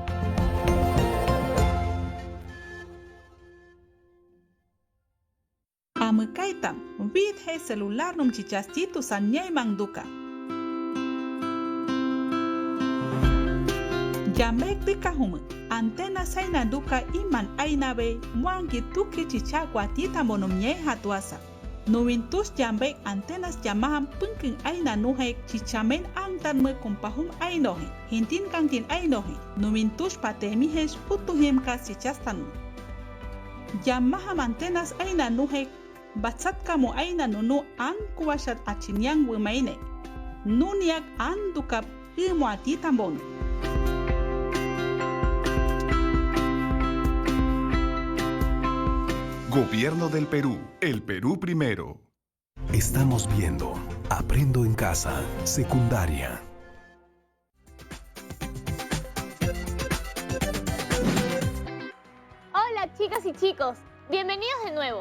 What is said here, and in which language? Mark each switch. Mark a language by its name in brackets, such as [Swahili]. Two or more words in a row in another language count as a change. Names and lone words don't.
[Aguaruna] Amekaitam, vidhe celular num chichastitu sanyay manduka. Jamek dikahum, antena saina duka iman ainabe, muangi tuki chichagua tita monomye hatuasa. Nuintus jambek antenas jamahan pengking aina nuhek chichamen angtan me kompahum ainohe, hintin kantin ainohe, nuintus patemihes putuhem kas chichastan. Jamaham antenas aina nuhek, batsat kamu aina nunu an kuwashat achinyang wimaine. Nuniak an dukap ilmuati tambon. [Spanish] Gobierno del Perú. El Perú primero. Estamos viendo Aprendo en Casa, secundaria. Hola chicas y chicos, bienvenidos de nuevo.